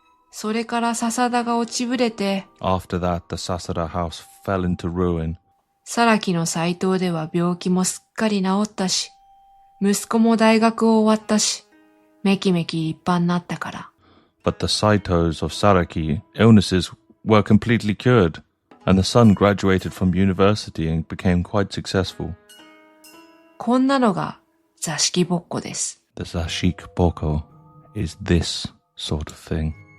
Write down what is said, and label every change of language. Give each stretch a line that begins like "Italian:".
Japanese: それから笹田が落ちぶれて、
English: After that, the Sasada house fell into ruin.
Japanese: サラキの斎藤では病気もすっかり治ったし、息子も大学を終わったし、めきめき立派になったから。
English: But the Saitos of Saraki illnesses were completely cured, and the son graduated from university and became quite successful.
Japanese: こんなのが座敷ぼっこです。
English: The Zashiki-bokko is this sort of thing.